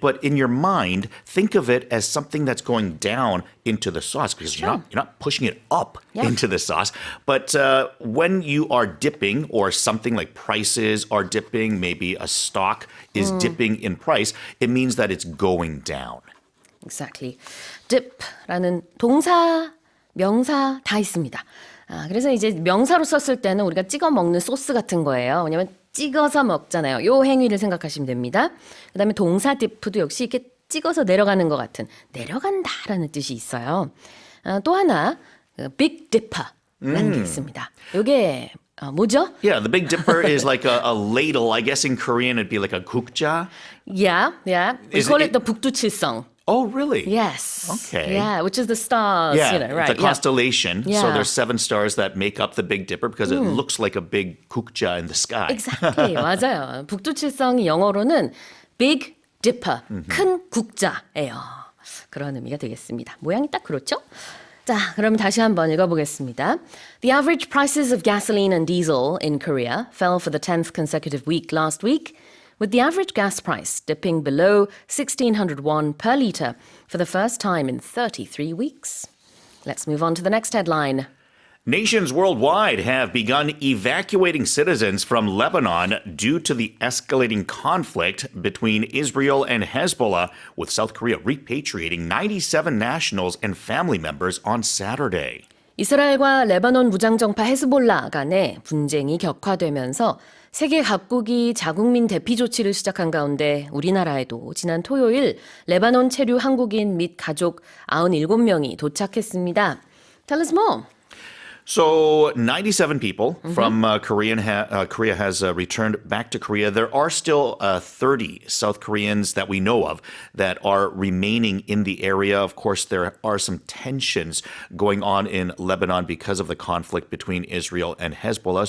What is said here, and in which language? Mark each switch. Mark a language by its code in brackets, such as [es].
[en] But in your mind, think of it as something that's going down into the sauce because you're not pushing it up into the sauce. But when you are dipping or something like prices are dipping, maybe a stock is dipping in price, it means that it's going down. Exactly. [ko] dip라는 동사, 명사 다 있습니다. 그래서 이제 명사로 썼을 때는 우리가 찍어 먹는 소스 같은 거예요. 왜냐면 찍어서 먹잖아요. 요 행위를 생각하시면 됩니다. 그다음에 동사 dip도 역시 이렇게 찍어서 내려가는 것 같은 내려간다라는 뜻이 있어요. 또 하나 Big Dipper라는 게 있습니다. 요게 뭐죠? [en] Yeah, the Big Dipper is like a ladle. I guess in Korean it'd be like a gukja. Yeah. We call it the 북두칠성. Oh, really? Yes. Okay. Yeah, which is the stars, Yeah, right. the constellation. Yeah. So there's 7 stars that make up the Big Dipper because it looks like a big gukja in the sky. Exactly. [ko] 맞아요. 북두칠성이 영어로는 Big Dipper, 큰 국자예요. 그런 의미가 되겠습니다. 모양이 딱 그렇죠? 자, 그럼 다시 한번 읽어보겠습니다. [en] The average prices of gasoline and diesel in Korea fell for the 10th consecutive week last week, with the average gas price dipping below 1,600 won per litre for the first time in 33 weeks. Let's move on to the next headline. Nations worldwide have begun evacuating citizens from Lebanon due to the escalating conflict between Israel and Hezbollah, with South Korea repatriating 97 nationals and family members on Saturday. [ko] 이스라엘과 레바논 무장정파 헤즈볼라 간의 분쟁이 격화되면서 세계 각국이 자국민 대피 조치를 시작한 가운데 우리나라에도 지난 토요일 레바논 체류 한국인 및 가족 97명이 도착했습니다. [en] Tell us more. So 97 people from Korea has returned back to Korea. There are still 30 South Koreans that we know of that are remaining in the area. Of course, there are some tensions going on in Lebanon because of the conflict between Israel and Hezbollah.